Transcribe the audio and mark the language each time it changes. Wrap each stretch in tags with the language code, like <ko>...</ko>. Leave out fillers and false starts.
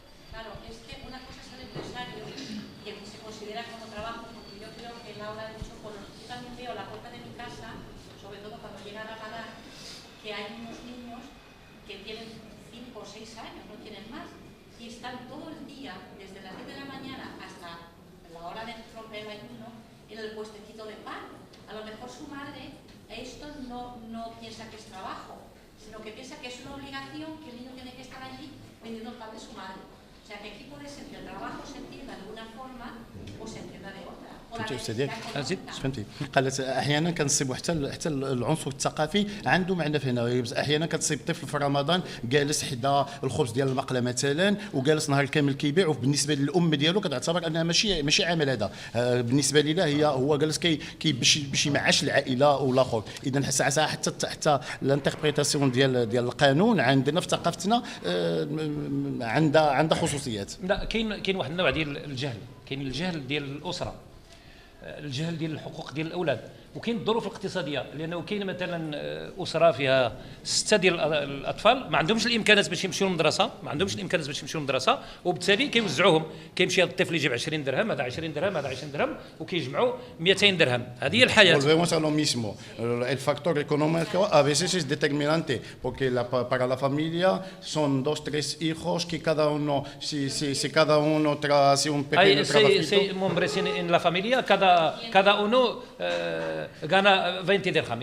<es>Claro, es que una cosa es el empresario y el que se considera como trabajo, porque yo creo que Laura ha dicho, yo también veo a la puerta de mi casa, sobre todo cuando llega a Ramadán, que hay unos niños que tienen 5 o 6 años, no tienen más, y están todo el día, desde las 10 de la mañana hasta la hora de romper el ayuno, en el puestecito de pan. A lo mejor su madre esto no piensa que es trabajo, sino que piensa que es una obligación, que el niño tiene que estar allí vendiendo el pan de su madre. O sea que aquí puede ser que el trabajo se entienda de una forma o se entienda de otra.</es> <ar>فهمتي. قالت احيانا كنصيبوا حتى العنصر الثقافي عنده معنى في هنا. احيانا كتصيب طفل في رمضان جالس حدا الخبز ديال المقله مثلا وجالس نهار كامل كيبيع، وبالنسبه للام ديالو كتعتبر انها ماشي عمل هذا، بالنسبه لي هو جالس باش يمعش العائله والاخر. اذا ساعه حتى الانتربريتاسيون ديال القانون عندنا في ثقافتنا عندها خصوصيات. لا كاين واحد النوع ديال الجهل، كاين الجهل ديال الاسره، الجهل ديال الحقوق ديال الاولاد، وكاين الظروف الاقتصاديه، لانه كاين مثلا اسره فيها 6 ديال الاطفال ما عندهمش الامكانات باش يمشيو للمدرسه، وبالتالي كيوزعوهم، كيمشي هذا الطفل يجيب 20 درهم، هذا 20 درهم، هذا 20 درهم، وكيجمعوا 200 درهم. هذه هي الحياه.</ar> <es>Volvemos a lo mismo. El factor económico a veces es determinante porque para la familia son 2-3 hijos que cada uno si cada uno hace un pequeño trabajito. Hombres en la familia cada uno gana 20 dirham.</es>